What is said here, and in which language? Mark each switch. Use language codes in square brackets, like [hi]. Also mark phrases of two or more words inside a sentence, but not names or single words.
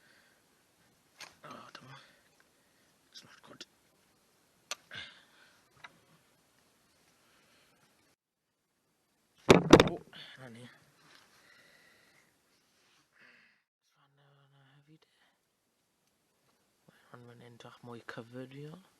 [cy] Dyma. [en] It's not good. [cy] Na ni. Fan yna hefyd. Mae'n mynd edrych mwy covered i o.